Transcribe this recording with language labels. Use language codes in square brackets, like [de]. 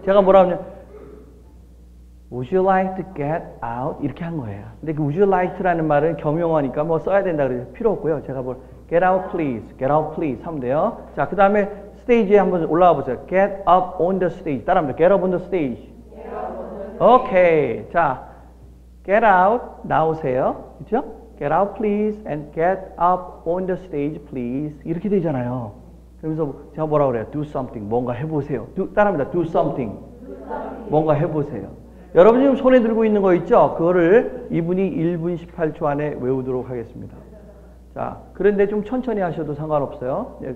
[ko] 제가 뭐라 하면 [en] Would you like to get out? [ko] 이렇게 한 거예요. 근데 그 [en] would you like to [ko] 라는 말은 겸용어니까 뭐 써야 된다 그래서 필요 없고요. [en] 제가 get out please, get out please [ko] 하면 돼요. 자, 그 다음에 스테이지에 한번 올라와 보세요. [en] Get up on the stage. [ko] 따라합니다. [en] Get up on the stage. 오케이. [ko] 자, [en] get out [ko] 나오세요. 그렇죠? [en] Get out please and get up on the stage please. [ko] 이렇게 되잖아요. 그러면서 제가 뭐라 그래요? [en] Do something. [ko] 뭔가 해보세요. 따라합니다. Do something. 뭔가 해보세요. 여러분 지금 손에 들고 있는 거 있죠? 그거를 이분이 1분 18초 안에 외우도록 하겠습니다. 자, 그런데 좀 천천히 하셔도 상관없어요.